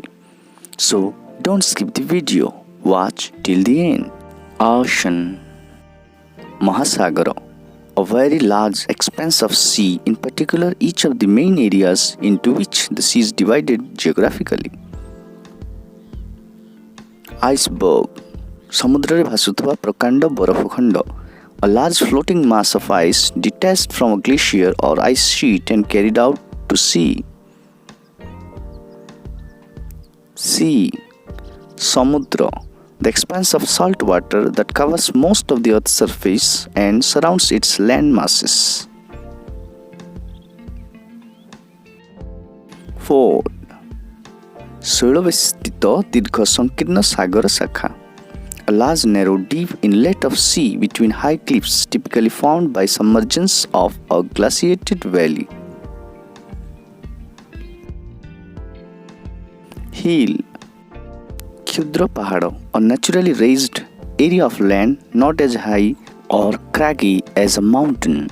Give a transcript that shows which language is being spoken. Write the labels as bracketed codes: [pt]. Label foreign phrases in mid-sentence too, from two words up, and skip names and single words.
[en] So don't skip the video. Watch till the end. Ocean, Mahasagara, a very large expanse of sea, in particular each of the main areas into which the sea is divided geographically. Iceberg, [or] ସମୁଦ୍ରରେ ଭାସୁଥିବା ପ୍ରକାଣ୍ଡ ବରଫଖଣ୍ଡ, [en] a large floating mass of ice detached from a glacier or ice sheet and carried out to sea. Sea, samudra, the expanse of salt water that covers most of the earth's surface and surrounds its land masses. Ford, [or] ଶୈଳବେଷ୍ଟିତ ଦୀର୍ଘ ସଂକୀର୍ଣ୍ଣ ସାଗର ଶାଖା, [en] a large narrow deep inlet of sea between high cliffs typically formed by submergence of a glaciated valley. Hill, [or] କ୍ଷୁଦ୍ର ପାହାଡ଼, [en] a naturally raised area of land not as high or craggy as a mountain.